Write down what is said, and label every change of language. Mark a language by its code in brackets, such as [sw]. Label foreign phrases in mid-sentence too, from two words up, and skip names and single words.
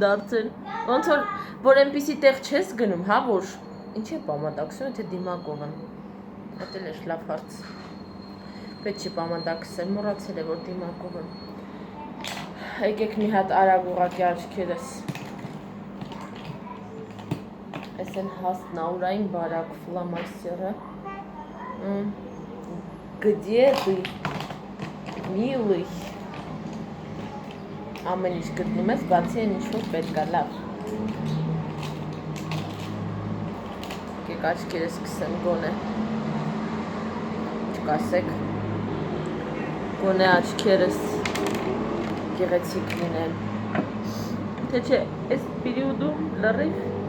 [hy] դարձել, ոնց որ այնպիսի տեղ չես գնում, հա, որ ինչ է պամադակսում, թե դիմակով եմ, այդ էլ էր լավ հարց, պետք չի պամադակսել, մոռացել է, որ դիմակով եմ, եկեք մի հատ արագ ուղղակի աչքերս, այս են հաստ նաուրային բարակ ֆլամասյերը, [ru] Где ты, милый? [hy] Ամեն ինչ գտնում ես, բացի այն ինչ-որ պետք է, լավ։ Եկեք աչքերս սկսեմ գոնե։ Չկասեք։ Գոնե աչքերս գեղեցիկ լինեն։ Թե չէ, այս պերիոդում լրիվ